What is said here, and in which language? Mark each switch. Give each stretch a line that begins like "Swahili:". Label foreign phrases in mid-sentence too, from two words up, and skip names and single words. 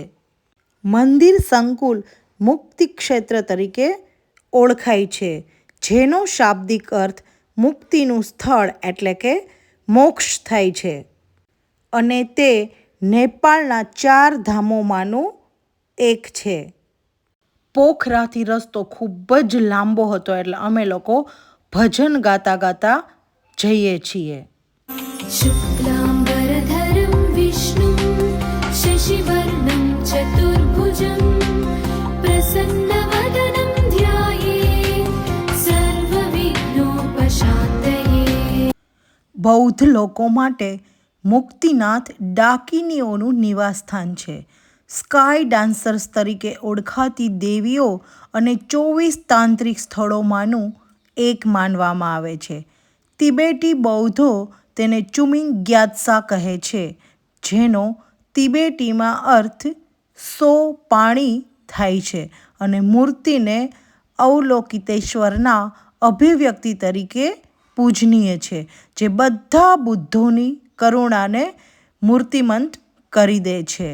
Gujarati: મંદિર સંકુલ મુક્તિ ક્ષેત્ર તરીકે ઓળખાય છે, જેનો શાબ્દિક અર્થ મુક્તિનું સ્થળ એટલે કે મોક્ષ થાય છે. અને તે નેપાળના 4 ધામોમાંનું એક છે. પોખરાથી રસ્તો ખૂબ જ લાંબો હતો, એટલે અમે લોકો ભજન ગાતા ગાતા જઈએ છીએ.
Sanskrit: शुक्लाम्बरधरं विष्णुं शशिवर्णं चतुर्भुजं प्रसन्नवदनं ध्यायेत् सर्वविघ्नोपशान्तये.
Gujarati: બૌદ્ધ લોકો માટે મુક્તિનાથ ડાકીનીઓનું નિવાસસ્થાન છે.
English: sky dancers
Gujarati: તરીકે ઓળખાતી દેવીઓ અને 24 તાંત્રિક સ્થળોમાંનું એક માનવામાં આવે છે. તિબેટી બૌદ્ધો તેને ચુમિંગ ગ્યાત્સા કહે છે, જેનો તિબેટીમાં અર્થ 100 પાણી થાય છે અને મૂર્તિને અવલોકિતેશ્વરના અભિવ્યક્તિ તરીકે પૂજનીય છે, જે બધા બુદ્ધોની કરુણાને મૂર્તિમંત કરી દે છે.